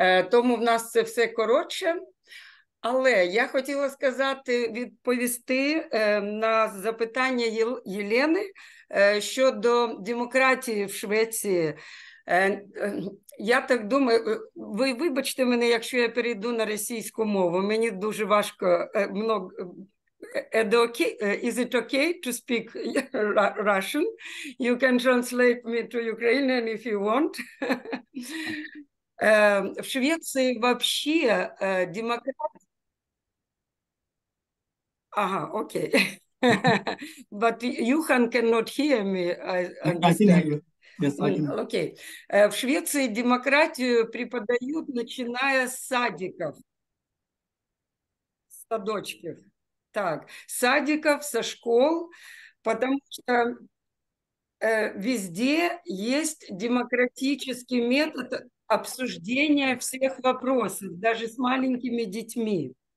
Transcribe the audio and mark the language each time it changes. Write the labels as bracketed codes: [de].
[uk] Тому в нас це все коротше. Але я хотіла відповісти на запитання Єлени щодо демократії в Швеції. Я так думаю, ви вибачте мене, якщо я перейду на російську мову, мені дуже важко, [en] Is it okay to speak Russian? You can translate me to Ukrainian if you want. [ru] В Швеции вообще демократия... Ага, окей. [en] But Johan cannot hear me, I understand. I can hear you. Yes, I can. [ru] Окей. В Швеции демократию преподают, начиная с садиков, с садочков. Так, с садиков, со школ, потому что везде есть демократический метод обсуждения всех вопросов, даже с маленькими детьми.